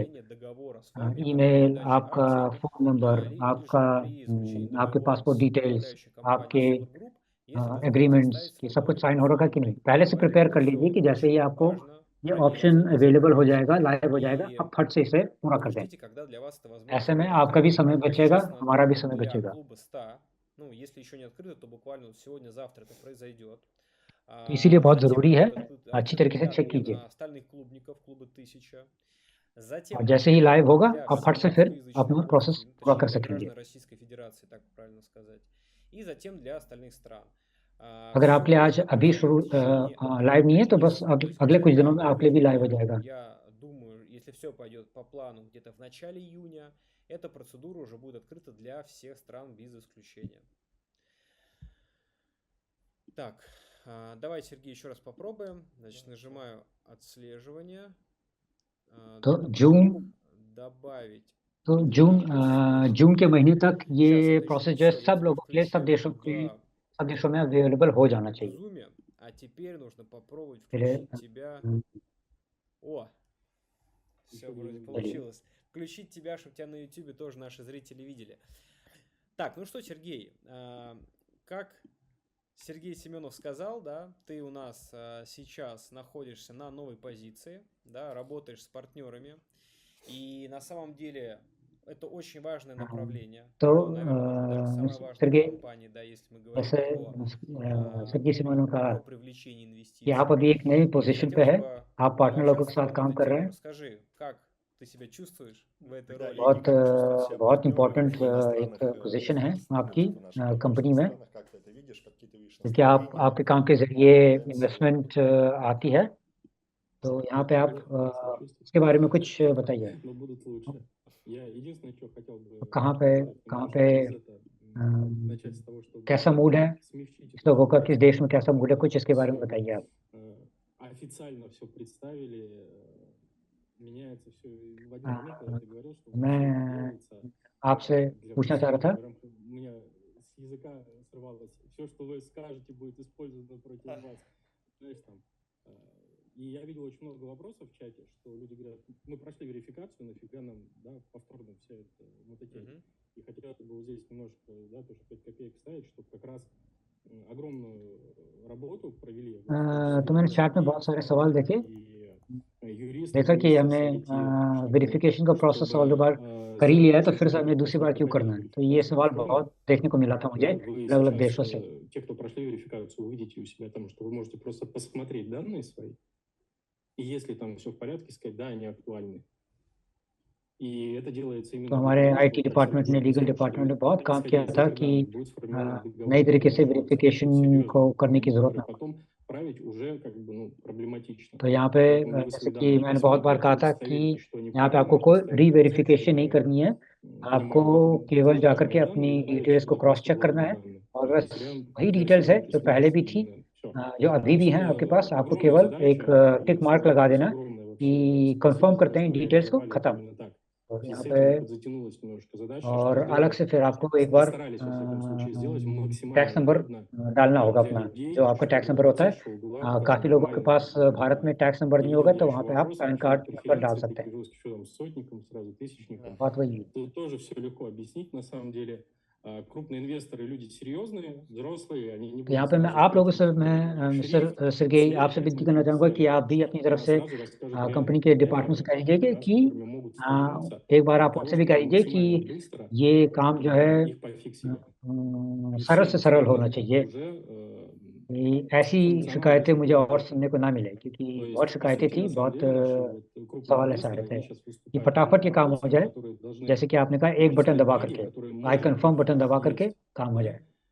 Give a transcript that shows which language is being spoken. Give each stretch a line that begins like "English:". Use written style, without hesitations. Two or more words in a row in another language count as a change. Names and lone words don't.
Hindi: ईमेल, आपका फ़ोन नंबर, आपके
English: passport details,
Hindi: आपके एग्रीमेंट्स, ये सब कुछ साइन हो रखा कि नहीं, पहले से प्रिपेयर कर लीजिए कि जैसे ही आपको ये
Russian: проверить
Hindi: ऑप्शन
Russian: это
Hindi: अवेलेबल हो
Russian: дело.
Hindi: जाएगा, लाइव हो जाएगा,
Russian: И
Hindi: आप फट से इसे पूरा कर दें।
Russian: ждите, когда для вас это возможно
Hindi: ऐसे में
Russian: будет
Hindi: आपका भी
Russian: открыто.
Hindi: समय बचेगा,
Russian: Сейчас оно
Hindi: हमारा भी
Russian: открыто
Hindi: समय
Russian: для
Hindi: बचेगा।
Russian: клуба 100. Ну, если еще не открыто, то буквально вот сегодня-завтра это произойдет.
Hindi: तो इसीलिए बहुत
Russian: Затем
Hindi: ज़रूरी
Russian: оно
Hindi: है,
Russian: будет
Hindi: अच्छी
Russian: открыто
Hindi: तरीके से
Russian: для
Hindi: चेक कीजिए।
Russian: остальных клубников, клуба 1000.
Hindi: और
Russian: Затем оно
Hindi: जैसे ही
Russian: будет
Hindi: लाइव
Russian: открыто
Hindi: होगा,
Russian: для
Hindi: आप फट
Russian: всех
Hindi: से फिर
Russian: русскоязычных
Hindi: अपना प्रोसेस
Russian: граждан,
Hindi: पूरा
Russian: точнее
Hindi: कर
Russian: для
Hindi: सकेंगे।
Russian: граждан Российской Федерации, так правильно сказать. И затем для остальных стран.
Hindi: अगर आपके
Russian: Все
Hindi: लिए आज
Russian: это
Hindi: अभी
Russian: произойдет
Hindi: शुरू
Russian: в течение
Hindi: लाइव नहीं है तो बस
Russian: месяца. То есть
Hindi: अगले कुछ दिनों
Russian: где-то,
Hindi: में आपके लिए भी लाइव हो जाएगा।
Russian: я думаю, если все пойдет по плану, где-то в начале июня, эта процедура уже будет открыта для всех стран без исключения. Так, давай, Сергей, еще раз попробуем. Значит, нажимаю отслеживание.
Hindi: तो जून
Russian: Добавить.
Hindi: तो जून के महीने तक ये प्रोसेस जो है सब लोगों के लिए, सब देशों में अवेलेबल हो जाना चाहिए।
Russian: Zoom. А теперь нужно попробовать
Hindi: फिर
Russian: включить тебя. О, все вроде получилось. Включить тебя, чтобы тебя на YouTube тоже наши зрители видели. Так, ну что, Сергей, как Сергей Семенов сказал, да, ты у нас сейчас находишься на новой позиции, да, работаешь с партнерами, и на самом деле это очень важное направление.
Hindi: तो
Russian: Ну, наверное, даже самое важное в компании, да, если мы говорим
Hindi: जैसे सरगी सिमोन ने कहा
Russian: про привлечение
Hindi: कि
Russian: инвестиций.
Hindi: आप अभी एक नई
Russian: И
Hindi: पोजीशन पे
Russian: хотелось
Hindi: है,
Russian: бы
Hindi: आप पार्टनर लोगों के
Russian: пообщаться с
Hindi: साथ
Russian: тобой
Hindi: काम
Russian: на эту
Hindi: कर रहे
Russian: тему.
Hindi: हैं।
Russian: Расскажи, как ты себя чувствуешь в этой Да, роли? и как чувствуют себя
Hindi: बहुत
Russian: партнеры
Hindi: इम्पोर्टेंट
Russian: в иностранных
Hindi: एक पोजीशन है आपकी
Russian: в наших
Hindi: कंपनी में,
Russian: странах, как ты это видишь, какие ты видишь
Hindi: क्योंकि
Russian: настроения,
Hindi: आपके काम के जरिए
Russian: тенденции.
Hindi: इन्वेस्टमेंट आती है, तो यहाँ पे आप इसके बारे में कुछ बताइए।
Russian: Но будут лучше. Я единственное, что хотел бы
Hindi: कहाँ
Russian: сделать,
Hindi: पे
Russian: начать с того, чтобы
Hindi: कैसा मूड है
Russian: смягчить
Hindi: इस
Russian: эту
Hindi: लोगों का,
Russian: ситуацию.
Hindi: किस देश में कैसा मूड है, कुछ इसके बारे में बताइए आप।
Russian: Официально все представили, меняется все в один момент, когда ты говорил, что
Hindi: मैं
Russian: делается
Hindi: आपसे पूछना चाह रहा था,
Russian: у меня с языка срывалось. Все, что вы скажете, будет использовано против вас. Знаешь, там. И я видел очень много вопросов в чате, что люди говорят, мы прошли верификацию, нафига нам, да, повторно вся эта мототень. И хотелось бы вот здесь немножко, да, тоже 5 копеек ставить, чтобы как раз огромную работу провели.
Hindi: तो मैंने चैट में बहुत सारे सवाल देखे, देखा कि हमने वेरिफिकेशन का प्रोसेस ऑल बार कर ही लिया है, तो फिर से हमें दूसरी बार क्यों करना है। तो ये सवाल बहुत देखने को मिला था मुझे अलग अलग देशों से।
Russian: Те, кто прошли верификацию, увидите у себя там, что вы можете просто посмотреть данные свои, и если там все в порядке, сказать, да, они актуальны. И это делается именно...
Hindi: तो हमारे
English: IT department
Hindi: ने,
English: legal department
Hindi: ने बहुत काम किया था कि नई तरीके से वेरिफिकेशन को करने की जरूरत ना हो।
Russian: править уже как бы, ну, проблематично.
Hindi: तो यहाँ पे जैसे कि मैंने बहुत बार कहा था कि यहाँ पे आपको कोई रीवेरिफिकेशन नहीं करनी है, आपको केवल जाकर के अपनी डिटेल्स को
English: cross check
Hindi: करना है, और बस वही डिटेल्स है जो पहले भी थी, जो अभी भी है आपके पास, आपको केवल एक
English: tick mark
Hindi: लगा देना कि कंफर्म करते हैं डिटेल्स को, खत्म। और यहाँ पे और अलग से फिर आपको एक बार
English: tax number
Hindi: डालना होगा अपना, जो आपका
English: tax number
Hindi: होता है। काफ़ी लोगों के पास भारत में
English: tax number
Hindi: नहीं होगा, तो वहाँ पे आप
English: PAN card number
Hindi: डाल सकते हैं। बात वही है।
Russian: Тут тоже все легко объяснить, на самом деле. Крупные инвесторы, люди серьезные, взрослые, они не
Hindi: तो यहाँ पे मैं आप लोगों से, मैं मिस्टर सर्गेई आपसे विनती करना चाहूँगा कि आप भी अपनी तरफ से कंपनी के डिपार्टमेंट से कह दीजिए कि एक बार आप उनसे भी कह दीजिए कि ये काम जो है सरल से सरल होना चाहिए। ऐसी शिकायतें मुझे और सुनने को ना मिले, क्योंकि बहुत शिकायतें थी, बहुत सवाल ऐसे आ रहे थे कि फटाफट ये काम हो जाए, जैसे कि आपने कहा एक बटन दबा करके,
English: I confirm button
Hindi: दबा करके काम हो जाए।